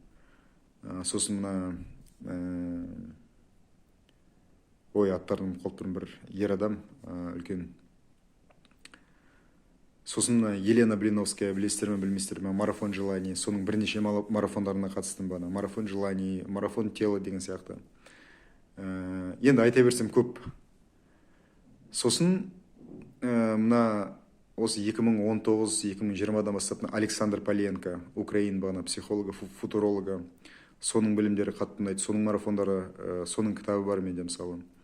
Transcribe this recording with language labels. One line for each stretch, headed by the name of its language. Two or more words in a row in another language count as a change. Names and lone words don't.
Kazakh: Сосын аттарын ұмытып қалып тұрмын, бір ер адам, үлкен. Сосын Елена Блиновская, білесіздер ме, білмейсіздер ме,
Russian: марафон желаний,
Kazakh: соның бірнеше марафондарына қатыстым.
Russian: Марафон желаний, марафон тела
Kazakh: деген сияқты. Енді айта берсем көп. Сосын мына осы 2019-2020-дан бастап Александр Поленко, Украин бағана
Russian: психолога, футуролога,
Kazakh: соның білімдері қатты ұнайды, соның марафондары, соның кітабы бар менде мысалы.